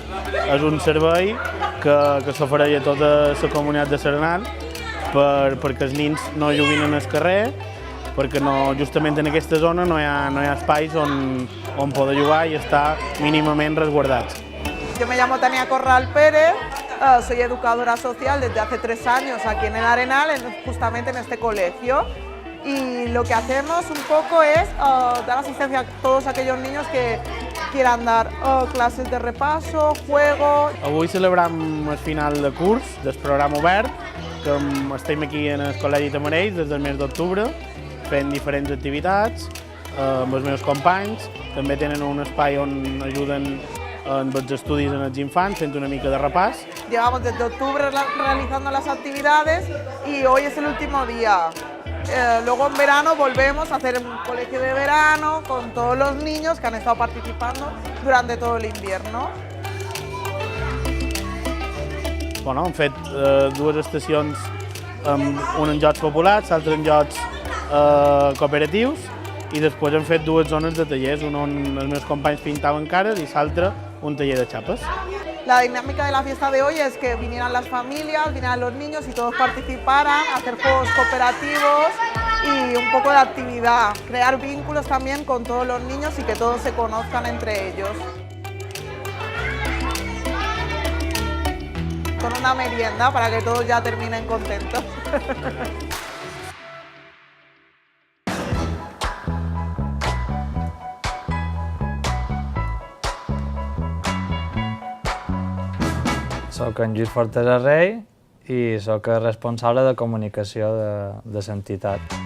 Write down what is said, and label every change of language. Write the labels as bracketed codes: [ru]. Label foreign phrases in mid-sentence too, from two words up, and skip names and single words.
[ca] És un servei que s'ofereix a tota la comunitat de Serenat perquè els nens no juguin en el carrer, perquè justament en aquesta zona no hi ha espais on poder jugar i estar mínimament resguardats. [es] Yo me llamo Tania Corral Pérez, soy educadora social desde hace 3 años aquí en el Arenal, justamente en este colegio. Y lo que hacemos un poco es dar asistencia a todos aquellos niños que quieran dar clases de repaso, juego. [ca] Avui celebrem el final de curs del programa obert, que estem aquí en el Col·legi Tamarells des del mes d'octubre, fent diferents activitats amb els meus companys. També tenen un espai on ajuden en els estudis en els infants, fent una mica de repàs. [es] Llevamos desde octubre realizando las actividades y hoy es el último día. Luego en verano volvemos a hacer un colegio de verano con todos los niños que han estado participando durante todo el invierno. [ca] Bueno, hem fet 2 estacions, un en jocs populars, l'altre en jocs cooperatius, i després hem fet 2 zones de tallers, un on els meus companys pintaven cares i l'altre un taller de xapes. [es] La dinámica de la fiesta de hoy es que vinieran las familias, vinieran los niños y todos participaran, hacer juegos cooperativos y un poco de actividad, crear vínculos también con todos los niños y que todos se conozcan entre ellos. Con una merienda para que todos ya terminen contentos. [ca] Soc en Lluís Fortesa Rey i soc el responsable de comunicació de l'entitat.